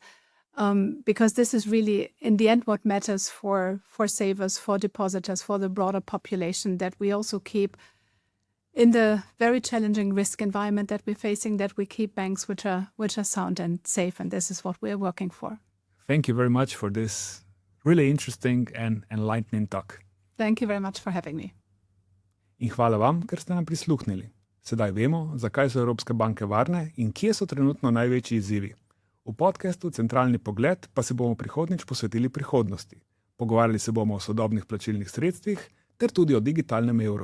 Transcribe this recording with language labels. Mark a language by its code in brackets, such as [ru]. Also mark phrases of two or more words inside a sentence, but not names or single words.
[en] Because this is really, in the end, what matters for savers, for depositors, for the broader population, that we also keep in the very challenging risk environment that we're facing, that we keep banks which are sound and safe, and this is what we're working for. Thank you very much for this really interesting and enlightening talk. Thank you very much for having me. [sl] In hvala vam, ker ste nam prisluhnili. Sedaj vemo, zakaj so Evropske banke varne in kje so trenutno največji izzivi. V podcastu Centralni pogled pa se bomo prihodnjič posvetili prihodnosti. Pogovarjali se bomo o sodobnih plačilnih sredstvih ter tudi o digitalnem evru.